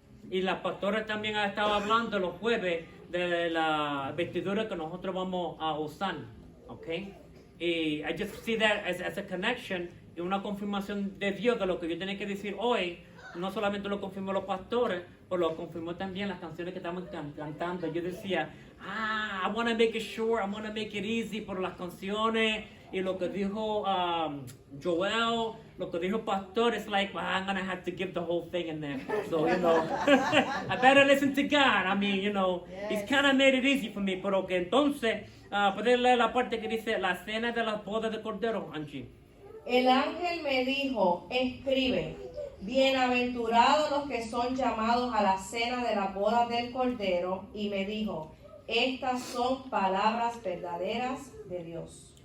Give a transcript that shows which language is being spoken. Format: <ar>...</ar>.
<es>Y la pastora también ha estado hablando los jueves de la vestidura que nosotros vamos a usar, ¿ok? Y</es> <en>I just see that as a connection</en> <es>y una confirmación de Dios de lo que yo tenía que decir hoy. No solamente lo confirmó los pastores, pero lo confirmó también las canciones que estamos cantando. Yo decía,</es> <en>I want to make it short, I want to make it easy</en> <es>por las canciones. Y lo que dijo Joel, lo que dijo Pastor,</es> <en>it's like, well, I'm going to have to give the whole thing in there. So, you know, I better listen to God. I mean, you know, He's kind of made it easy for me.</en> <es>Pero que entonces, puedes leer la parte que dice, la cena de las bodas de Cordero, Angie. El ángel me dijo, escribe, bienaventurados los que son llamados a la cena de la boda del Cordero. Y me dijo, estas son palabras verdaderas de Dios.</es>